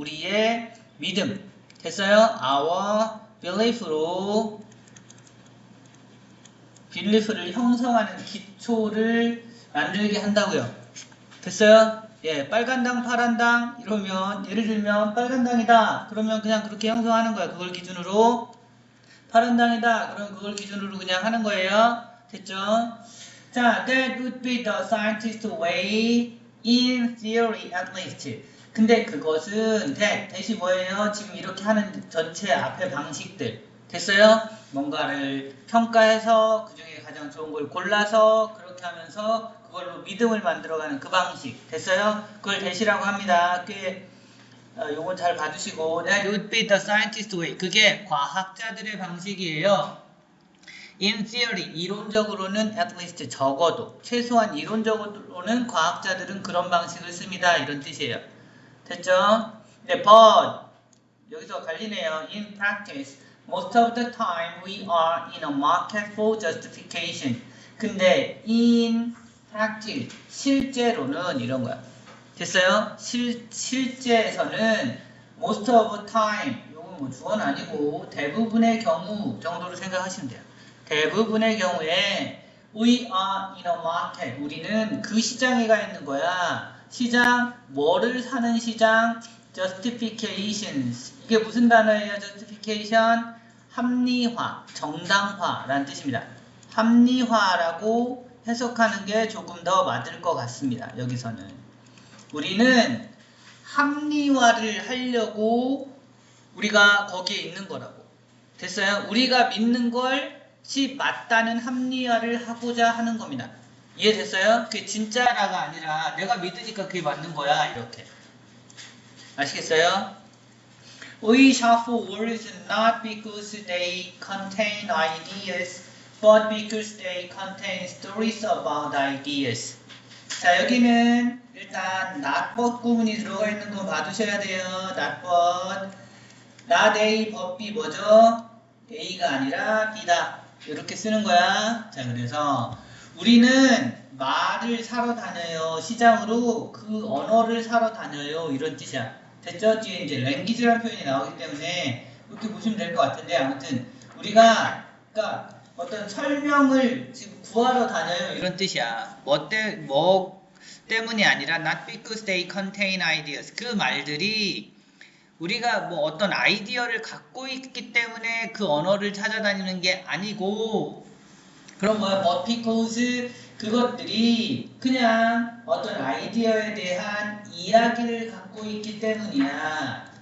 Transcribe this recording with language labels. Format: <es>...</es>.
<ko>우리의 믿음. 됐어요?</ko> <en>Our belief</en> <ko>로 빌리프를 형성하는 기초를 만들게 한다고요. 됐어요? 빨간당, 파란당 이러면 예를 들면 빨간당이다. 그러면 그냥 그렇게 형성하는 거야. 그걸 기준으로. 파란당이다. 그럼 그걸 기준으로 그냥 하는 거예요. 됐죠?</ko> <en>자, that would be the scientist way in theory at least.</en> <ko>근데 그것은 대시 뭐예요? 지금 이렇게 하는 전체 앞에 방식들. 됐어요? 뭔가를 평가해서 그 중에 가장 좋은 걸 골라서 그렇게 하면서 그걸로 믿음을 만들어가는 그 방식. 됐어요? 그걸 대시라고 합니다. 요건 잘 봐주시고</ko> <en>That would be the scientist way.</en> <ko>그게 과학자들의 방식이에요.</ko> <en>In theory,</en> <ko>이론적으로는</ko> <en>at least</en> <ko>적어도 최소한 이론적으로는 과학자들은 그런 방식을 씁니다. 이런 뜻이에요. 됐죠? 네, but 여기서 갈리네요.</ko> <en>In practice, most of the time we are in a market for justification.</en> <ko>근데</ko> <en>in practice,</en> <ko>실제로는 이런 거야. 됐어요? 실제에서는</ko> <en>most of time,</en> <ko>이건 뭐 주어는 아니고 대부분의 경우 정도로 생각하시면 돼요. 대부분의 경우에</ko> <en>we are in a market,</en> <ko>우리는 그 시장에 가 있는 거야. 시장, 뭐를 사는 시장? justifications. 이게 무슨 단어예요?</ko> <en>justification?</en> <ko>합리화, 정당화라는 뜻입니다. 합리화라고 해석하는 게 조금 더 맞을 것 같습니다. 여기서는. 우리는 합리화를 하려고 우리가 거기에 있는 거라고. 됐어요? 우리가 믿는 것이 맞다는 합리화를 하고자 하는 겁니다. 이해됐어요? 그게 진짜라가 아니라 내가 믿으니까 그게 맞는 거야. 이렇게. 아시겠어요?</ko> <en>We shop for words not because they contain ideas, but because they contain stories about ideas.</en> <ko>자, 여기는 일단 not but 구문이 들어가 있는 거 봐두셔야 돼요.</ko> <en>not but. not A, but B 뭐죠?</en> <ko>A가 아니라 B다. 이렇게 쓰는 거야. 자, 그래서 우리는 말을 사러 다녀요. 시장으로 그 언어를 사러 다녀요. 이런 뜻이야. 됐죠? 뒤에 이제 랭귀지라는 표현이 나오기 때문에 이렇게 보시면 될 것 같은데 아무튼 우리가 그러니까 어떤 설명을 지금 구하러 다녀요. 이런 뜻이야. 뭐 때문이 아니라</ko> <en>not because they contain ideas.</en> <ko>그 말들이 우리가 뭐 어떤 아이디어를 갖고 있기 때문에 그 언어를 찾아다니는 게 아니고 그럼 뭐야?</ko> <en>but because</en> <ko>그것들이 그냥 어떤 아이디어에 대한 이야기를 갖고 있기 때문이야.</ko>